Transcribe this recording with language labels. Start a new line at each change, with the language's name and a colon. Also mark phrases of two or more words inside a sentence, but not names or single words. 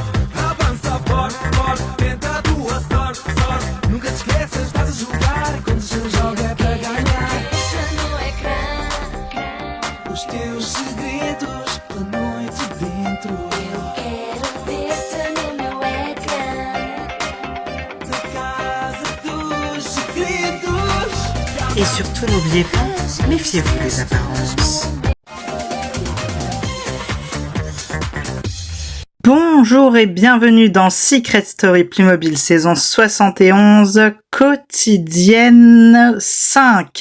Portuguese: Avança forte, forte, tenta a tua sorte, sorte, nunca te esqueças, estás a jogar, quando se joga é para ganhar. Os teus segredos da noite dentro. Eu quero ver-te no meu ecrã. Da casa dos segredos.
French: Et surtout, n'oubliez pas, méfiez-vous des apparences. Bonjour et bienvenue dans Secret Story Playmobil saison 71, quotidienne 5.